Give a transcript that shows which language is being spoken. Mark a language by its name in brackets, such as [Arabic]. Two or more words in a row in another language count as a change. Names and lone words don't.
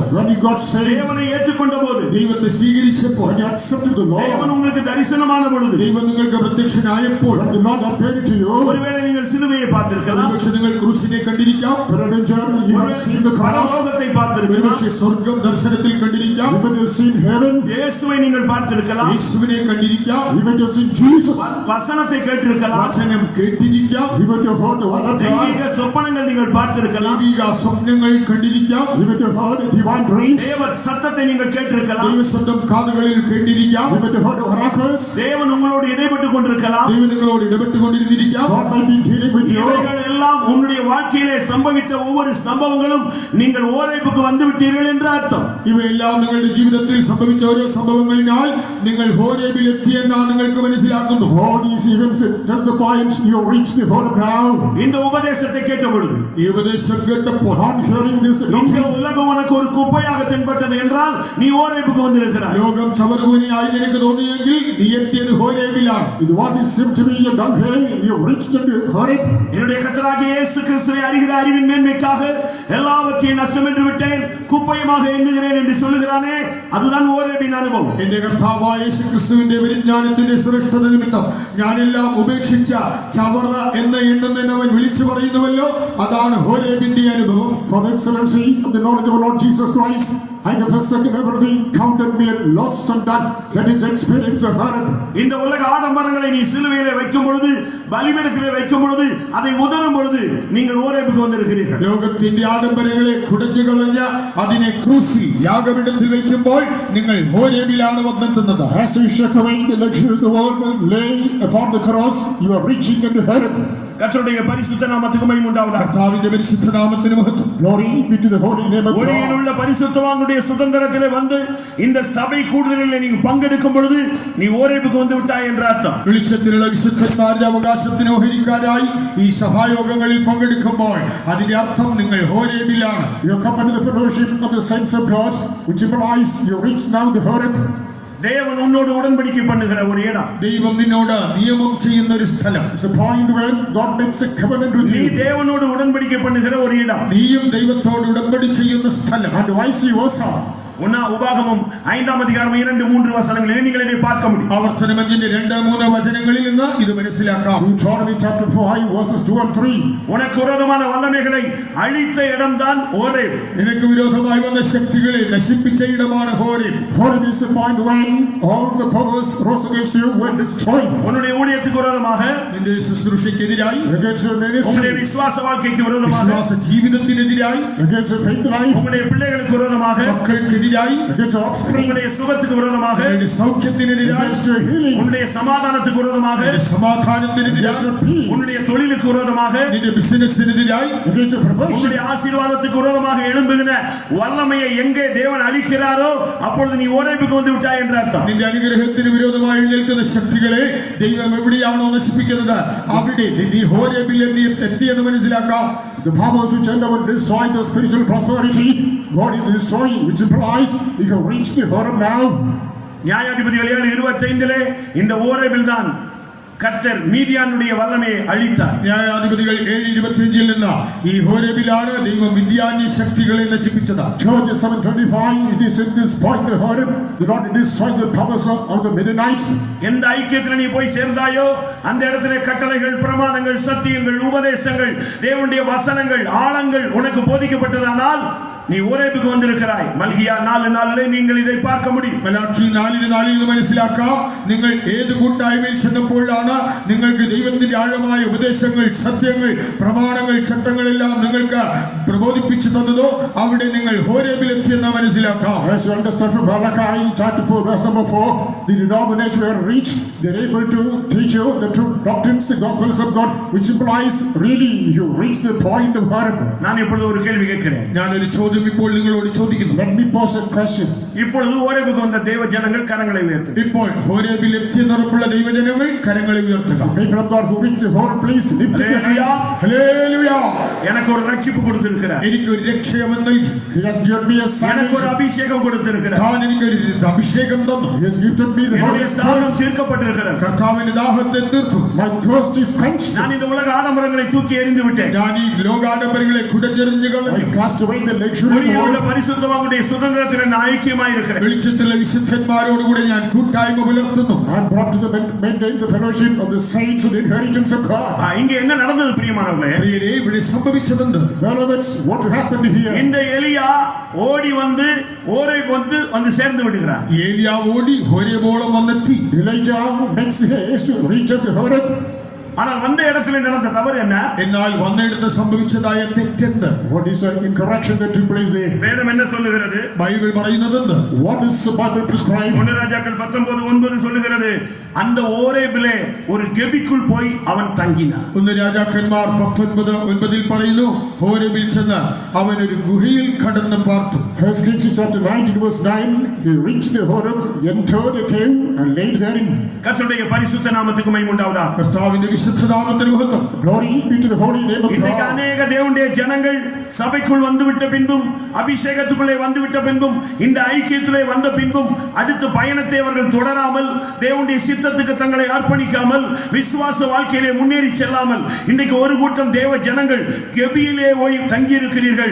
[English] When you got saved, [Tamil] தேவனை ஏற்றுக்கொண்ட போது, [Malayalam] ദൈവത്തെ സ്വീകരിച്ചപ്പോൾ, [English] when you accepted the [Tamil] தேவன் [English] Lord, [Tamil] உங்களுக்கு தரிசனமான பொழுது, [Malayalam] ദൈവം നിങ്ങൾക്ക് പ്രത്യക്ഷനായപ്പോൾ, [English] when the Lord appeared to you, [Tamil] ஒருவேளை நீங்கள் சிலுவையை பார்த்திருக்கலாம், [Malayalam] ഒരുപക്ഷെ നിങ്ങൾ ക്രൂശിനെ കണ്ടിരിക്കാം, [English] peradventure you have seen the cross, [Tamil] பரலோகத்தை பார்த்திருக்கலாம், [Malayalam] ഒരുപക്ഷെ സ്വർഗം ദർശനത്തിൽ കണ്ടിരിക്കാം, [English] you may have seen heaven, [Tamil] இயேசுவை நீங்கள் பார்த்திருக்கலாம், [Malayalam] യേശുവിനെ കണ്ടിരിക്കാം, [English] you may have seen Jesus, [Tamil] வசனத்தை கேட்டிருக்கலாம், [Malayalam] വചനം കേട്ടിരിക്കാം, [English] you may have heard the word of God, [Tamil] தெய்வீக சொப்பனங்கள் நீங்கள் பார்த்திருக்கலாம், [Malayalam] ദൈവിക സ്വപ്നങ്ങൾ കണ്ടിരിക്കാം, [English] you may have heard divine dreams, [Tamil] தேவ சத்தத்தை நீங்கள் கேட்டிருக்கலாம், [Malayalam] ദൈവശബ്ദം കാതുകളിൽ കേട്ടിരിക്കാം, [English] you may have heard oracles. [Tamil] தேவன் உங்களோடு இடைப்பட்டுக் கொண்டிருக்கலாம். [Malayalam] ദൈവം നിങ്ങളോട് ഇടപെട്ടുകൊണ്ടിരുന്നിരിക്കാം. [English] God might be dealing with you. [Tamil] இவைகள் எல்லாம் உன்னுடைய வாழ்க்கையிலே சம்பவித்த ஒவ்வொரு சம்பவங்களும் நீங்கள் ஓரேபுக்கு வந்து விட்டீர்கள் என்று அர்த்தம். [Malayalam] ഇവയെല്ലാം നിങ്ങളുടെ ജീവിതത്തിൽ സംഭവിച്ച ഓരോ സംഭവങ്ങളിനാൽ നിങ്ങൾ ഹോരേബിൽ എത്തിയെന്നാണ് നിങ്ങൾക്ക് മനസ്സിലാക്കുന്നു. [English] All these events till the point you reach the Horeb now. [Tamil] இந்த உபதேசத்தை கேட்ட பொழுது, [Malayalam] ഈ ഉപദേശം കേട്ടപ്പോൾ, [English] On hearing this [Tamil] இந்த [English] doctrine, [Tamil] உலகம் உனக்கு ஒரு குப்பையாக தென்பட்டது என்றால் நீ ஓரேபுக்கு வந்திருக்கிறாய். [Malayalam] ലോകം ചവറുകൂനിയായി നിനക്ക് തോന്നിയെങ്കിൽ നീ എത്തിയത് ഹോരേബിലാണ്. [English] what is seemed to be your dunghill, you reached into Horeb. [Tamil] என்னுடைய கர்த்தராகிய இயேசு கிறிஸ்துவை அறிகிற அறிவின் மேன்மைக்காக எல்லாவற்றையும் நஷ்டம் என்று விட்டேன், குப்பையுமாக எண்ணுகிறேன் என்று சொல்லுகிறானே, அதுதான் ஓரேபின் அனுபவம். [Malayalam] എന്റെ കർത്താവായ യേശുക്രിസ്തുവിന്റെ വിരിജ്ഞാനത്തിന്റെ ശ്രേഷ്ഠത നിമിത്തം ഞാനെല്ലാം ഉപേക്ഷിച്ച ചവറ എന്ന എണ്ണുന്നതിന് അവൻ വിളിച്ചു പറയുന്നുവല്ലോ, അതാണ് ഹോരേബിന്റെ അനുഭവം. [English] For the excellency of the knowledge of our Lord Jesus Christ, I have forsaken everything, counted me a loss and done. That is experience of Horeb. [Tamil] இந்த உலக ஆடம்பரங்களை நீ சிலுவையிலே வைக்கும் பொழுது, பலிபீடத்திலே வைக்கும் பொழுது, அதை உதறும் பொழுது நீங்கள் ஓரேபுக்கு வந்திருக்கிறீர்கள். [Malayalam] ലോകത്തിന്റെ ആഡംബരങ്ങളെ കുടഞ്ഞു കളഞ്ഞ അതിനെ ക്രൂസിൽ യാഗപീഠത്തിൽ വെക്കുമ്പോൾ നിങ്ങൾ ഹോരേബിലാണ് വന്നെത്തുന്നത്. [English] As you shake away the luxury of the world and lay upon the cross, you are reaching into Horeb. [Tamil] கர்த்தருடைய பரிசுத்த நாமத்துக்கு மகிமை உண்டாவதாக. [Malayalam] കർത്താവിന്റെ പരിശുദ്ധ നാമത്തിന് മഹത്വം. [English] Glory be to the holy name of God. [Tamil] ஒளியிலுள்ள பரிசுத்தவான்களுடைய சுதந்திரத்திலே வந்து இந்த சபை கூடுதலில் நீ பங்கெடுக்கும் பொழுது நீ ஓரேபுக்கு வந்து விட்டாய் என்ற அர்த்தம். [Malayalam] വെളിച്ചത്തിലുള്ള വിശുദ്ധന്മാരുടെ അവകാശത്തിന് ഓഹരിക്കാരായി ഈ സഭായോഗങ്ങളിൽ പങ്കെടുക്കുമ്പോൾ അതിന്റെ അർത്ഥം നിങ്ങൾ ഹോരേബിലാണ്. [English] You have come into the fellowship of the saints of God, which implies you reach now the Horeb. [Tamil] தேவன் உன்னோடு உடன்படிக்கை பண்ணுகிற ஒரு இடம். [Malayalam] ദൈവം നിന്നോട് നിയമം ചെയ്യുന്ന ഒരു സ്ഥലം. [English] It's a point where God makes a covenant with [Tamil] நீ [English] you. [Tamil] தேவனோடு உடன்படிக்கை பண்ணுகிற ஒரு இடம். [Malayalam] നീയും ദൈവത്തോട് ഉടമ്പടി ചെയ്യുന്ന സ്ഥലം. [English] And vice versa. [Malayalam] ഉപാകമം 5-ാം അധ്യായം 2-3 വചനങ്ങളിൽ നിങ്ങൾ ഇതിനെ [Tamil] பார்க்க முடியும். [Malayalam] ആവർത്തനം 5-3 വചനങ്ങളിൽ നിന്ന് ഇത് മനസ്സിലാക്കാം. [English] Deuteronomy chapter 5 verses 2 and 3. [Tamil] உனக்கு விரோதமான வல்லமைகளை அழித்த இடம்தான் ஓரேப். [Malayalam] നിനക്ക് വിരോധമായി വന്ന ശക്തികളെ നശിപ്പിച്ച ഇടമാണ് ഹോരേബ്. [English] Horeb is the point when all the powers rose against you were destroyed. [Tamil] உன்னுடைய ஊழியத்துக்கு விரோதமாக, [Malayalam] നിന്റെ ശുശ്രൂഷയ്ക്കെതിരായി, [English] Against your [Tamil] உங்களுடைய [English] ministry, [Tamil] விசுவாச வாழ்க்கைக்கு விரோதமாக, [Malayalam] വിശ്വാസ ജീവിതത്തിനെതിരായി, [English] against your faith life, [Tamil] உங்களுடைய பிள்ளைகளுக்கு விரோதமாக, [Malayalam] മക്കൾക്കെതിരായി, [English] against your offspring, [Tamil] உங்களுடைய சுகத்துக்கு விரோதமாக, [Malayalam] നിന്റെ സൗഖ്യത്തിനെതിരായി, [English] against your healing, [Tamil] உன்னுடைய சமாதானத்துக்கு விரோதமாக, [Malayalam] നിന്റെ സമാധാനത്തിനെതിരായി, [English] against your peace, [Tamil] உன்னுடைய தொழிலுக்கு விரோதமாக, [Malayalam] നിന്റെ ബിസിനസ്സിനെതിരായി, [English] against your promotion. [Tamil] உங்களுடைய ஆசீர்வாதத்துக்கு விரோதமாக எழும்புகிற வல்லமையை எங்கே தேவன் அழிக்கிறாரோ அப்பொழுது நீ ஓரேபுக்கு வந்து விட்டாய் என்ற அர்த்தம். [Malayalam] നിന്റെ അനുഗ്രഹത്തിന് വിരോധമായി എഴുന്നേൽക്കുന്ന ശക്തികളെ ദൈവം എവിടെയാണോ നശിപ്പിക്കുന്നത് അവിടെ നീ ഹോരേബിൽ നീ എത്തിയെന്ന് മനസ്സിലാക്കാം. [English] The powers which endeavor to destroy the spiritual prosperity, God is destroying, which implies you have reached the Horeb now. [Tamil] நியாயாதிபதிகள் 7:25 இந்த ஓரேபில் தான் கர்த்தர் மீதியானுடைய வல்லமையை அழித்தார். [Malayalam] ന്യായാധിപതികൾ 7:25 നിന്ന് ഈ ഹോരേബിലാണ് ദൈവം മിദ്യാന്യ ശക്തികളെ നശിപ്പിച്ചത്. [English] Judges 7:25, it is in this point the Horeb, the Lord destroyed the powers of the Midianites. [Tamil] எந்த ஐக்கியத்தில் நீ போய் சேர்ந்தாயோ அந்த இடத்திலே கட்டளைகள், பிரமாணங்கள், சத்தியங்கள், உபதேசங்கள், தேவனுடைய வசனங்கள், ஆழங்கள் உனக்கு போதிக்கப்பட்டதானால் நீ ஓரேபுக்கு வந்திருக்கிறாய். மல்கியா 4:4 நீங்கள் இதை பார்க்க முடியும். [Malayalam] മലാക്കി 4:4 മനസ്സിലാക്കാം. നിങ്ങൾ ഏത് കൂട്ടായ്മയിൽ ചെന്നപ്പോഴാണ് നിങ്ങൾക്ക് ദൈവത്തിന്റെ ആഴമായ ഉപദേശങ്ങൾ, സത്യങ്ങൾ, പ്രമാണങ്ങൾ, ചട്ടങ്ങളെല്ലാം നിങ്ങൾക്ക് പ്രബോധിപ്പിച്ചു തന്നതോ അവിടെ നിങ്ങൾ ഹോരേബിലെത്തിയെന്ന് മനസ്സിലാക്കാം. [English] As you understand from Malachi chapter 4 verse number 4, the denomination were reached, they are able to teach you the true doctrines, the gospels of God, which implies really you reach the point of Horeb. [Tamil] நான் இப்பொழுது ஒரு கேள்வி கேட்கிறேன். [Malayalam] ഞാനൊരു ചോദ്യം ഇപ്പോൾ നിങ്ങളോട് ചോദിക്കുന്നു. [English] Let me pose a question. [Tamil] இப்பொழுது ஓரேபுக்கு வந்த தேவ ஜனங்கள் கரங்களை உயர்த்து. [Malayalam] ഇപ്പോൾ ഹോരേബിൽ എത്തിയെന്നുറപ്പുള്ള ദൈവജനങ്ങൾ കരങ്ങളെ ഉയർത്തുക. [English] People of God who reach the Horeb, please lift your [Tamil] ஹல்லேலூயா. [English] hand. [Malayalam] ഹല്ലേലൂയ. [Tamil] எனக்கு ஒரு ரட்சிப்பு கொடுத்திருக்கிறார். [Malayalam] എനിക്ക് ഒരു രക്ഷയവൻ നൽകി. [English] He has given me a [Tamil] எனக்கு ஒரு [English] salvation. [Tamil] அபிஷேகம் கொடுத்திருக்கிறார். [Malayalam] താൻ എനിക്കൊരു അഭിഷേകം തന്നു. [English] He has gifted me the Holy [Tamil] என்னுடைய தாகம் [English] Spirit. [Tamil] தீர்க்கப்பட்டிருக்கிறது. [Malayalam] കർത്താവിന്റെ ദാഹത്തെ തീർത്തു. [English] My thirst is quenched. [Tamil] நான் இந்த உலக ஆடம்பரங்களை தூக்கி எறிந்து விட்டேன். [Malayalam] ഞാൻ ഈ ലോകാഡംബരങ്ങളെ കുടഞ്ഞെറിഞ്ഞു [English] I [Malayalam] കളഞ്ഞു. [English] cast away the luxury of the [Tamil] ஒளியிலுள்ள [English] world. [Tamil] பரிசுத்தவான்களுடைய சுதந்திரத்தில் நான் ஐக்கியமாய் இருக்கிறேன். [Malayalam] വെളിച്ചത്തിലെ വിശുദ്ധന്മാരോടുകൂടെ ഞാൻ കൂട്ടായ്മ പുലർത്തുന്നു. [English] I am brought to the maintain the fellowship of the saints and the inheritance of God. [Tamil] இங்க என்ன நடந்தது பிரியமானவர்களே? [Malayalam] പ്രിയരേ, ഇവിടെ സംഭവിച്ചതെന്ത്? [English] Beloveds, what happened here? [Tamil] இந்த எலியா ஓடி வந்து ஓரேப் வந்து சேர்ந்து விடுகிறார். [Malayalam] ഏലിയാവ് ഓടി ഹോരേബോളം വന്നെത്തി. [English] Elijah makes haste to reach us Horeb. [Tamil] ஆனால் வந்த இடத்துல நடந்த தவறு என்ன? [Malayalam] എന്നാൽ വന്നിടത്ത് സംഭവിച്ചതായ തെറ്റെന്ത്? [English] What is the incorrection that took place there? [Tamil] வேதம் என்ன சொல்லுகிறது? [Malayalam] ബൈബിൾ പറയുന്നതെന്ത്? [English] What is the Bible prescribed? [Tamil] 1 ராஜாக்கள் 19:9 சொல்லுகிறது, அந்த ஓரேபிலே ஒரு கெபிக்குள் போய் அவன் தங்கினான். [Malayalam] 1 രാജാക്കന്മാർ 19:9 പറയുന്നു, ഹോരേബിൽ ചെന്ന് അവൻ ഒരു ഗുഹയിൽ കടന്ന് പാർത്തു. [English] First Kings chapter 19 verse 9, he reached the Horeb, entered the cave and laid therein. [Tamil] கர்த்தருடைய பரிசுத்த நாமத்துக்கு மகிமை உண்டாவதாக. [Malayalam] കർത്താവിന്റെ വിശുദ്ധനാമത്തിന് മഹത്വം. [English] Glory be to the holy name of [Tamil] இன்றைக்கு [English] God. [Tamil] அநேக தேவனுடைய ஜனங்கள் சபைக்குள் வந்துவிட்ட பின்பும், அபிஷேகத்துக்குள்ளே வந்துவிட்ட பின்பும், இந்த ஐக்கியத்திலே வந்த பின்பும் அடுத்த பயணத்தை அவர்கள் தொடராமல், தேவனுடைய சித்தத்துக்கு தங்களை அர்ப்பணிக்காமல், விசுவாச வாழ்க்கையிலே முன்னேறி செல்லாமல், இன்றைக்கு ஒரு கூட்டம் தேவ ஜனங்கள் கெபியிலே போய் தங்கி இருக்கிறீர்கள்.